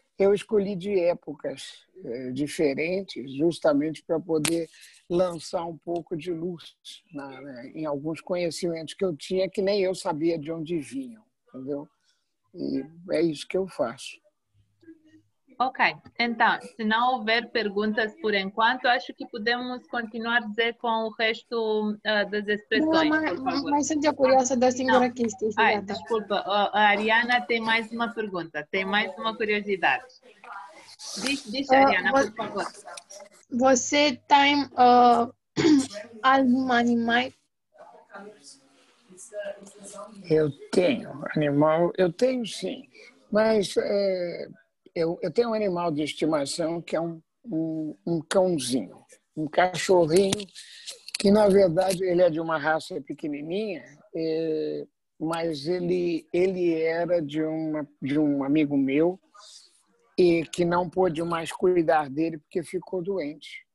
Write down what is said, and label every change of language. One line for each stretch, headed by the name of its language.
Portuguese: Eu escolhi de épocas diferentes, justamente para poder lançar um pouco de luz em alguns conhecimentos que eu tinha que nem eu sabia de onde vinham, entendeu? E é isso que eu faço. Ok, então, se não houver perguntas por enquanto, acho que podemos continuar a dizer com o resto das expressões, por favor.
Romanian: Mai sunt eu curioasă de o singură chestie.
Portuguese: Desculpa, a Ariana tem mais uma pergunta, tem mais uma curiosidade. Diz Ariana, por favor. Você tem algum animal? Eu tenho animal, eu tenho sim, mas eu tenho um animal de estimação que é um cãozinho, um cachorrinho, que na verdade ele é de uma raça pequenininha, mas ele era de um amigo meu e que não pôde mais cuidar dele porque ficou doente.